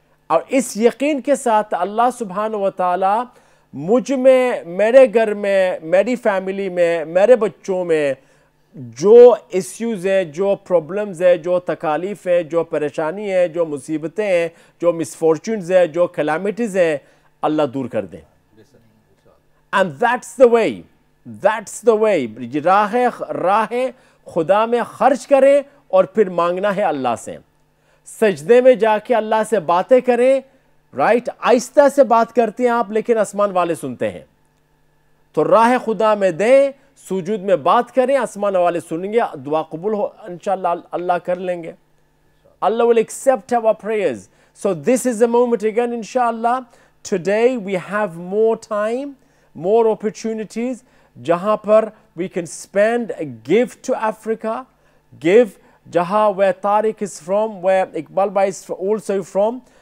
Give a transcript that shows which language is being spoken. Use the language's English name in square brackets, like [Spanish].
[Urdu] اور اس یقین کے ساتھ اللہ سبحانہ و تعالیٰ مجھ میں, میرے گھر میں, میری فیملی میں, میرے بچوں میں جو ایشوز ہیں, جو پرابلمز ہیں, جو تکالیف ہیں, جو پریشانی ہے, جو مصیبتیں ہیں, جو مسفارچونز ہیں, جو کلیمٹیز ہیں, اللہ دور کر دیں. [English] And that's the way. [Urdu] راہ خدا میں خرچ کریں اور پھر مانگنا ہے اللہ سے. سجدے میں جا کے اللہ سے باتیں کریں, رائٹ, آہستہ سے بات کرتے ہیں آپ لیکن آسمان والے سنتے ہیں. تو راہ خدا میں دیں, سجود میں بات کریں, آسمان والے سنیں گے, دعا قبول ہو انشاءاللہ, اللہ کر لیں گے. [English] Allah will accept our prayers. So this is the moment again, inshallah. Today we have more time, more opportunities, [Urdu] jahan par [English] we can spend, give to Africa, give [Urdu] jahan [English] where Tariq is from, where Iqbal Bhai is also from.